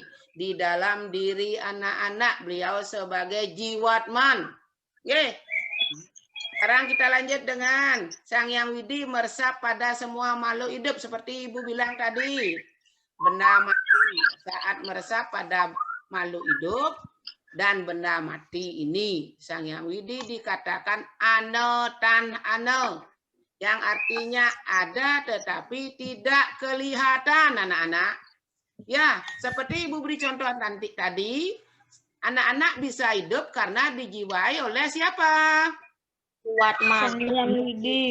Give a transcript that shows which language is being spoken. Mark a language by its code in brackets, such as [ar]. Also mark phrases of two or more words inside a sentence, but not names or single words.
[id] Di dalam diri anak-anak beliau sebagai jiwatman. Sekarang kita lanjut dengan Sang Hyang Widi meresap pada semua makhluk hidup. Seperti Ibu bilang tadi. Benda mati saat meresap pada makhluk hidup. Dan benda mati ini Sang Hyang Widi dikatakan [ban] ane tan ane. [id] Yang artinya ada tetapi tidak kelihatan anak-anak. Ya, seperti Ibu beri contoh nanti tadi, anak-anak bisa hidup karena dijiwai oleh siapa? Jiwatman. Sang Hyang Widi.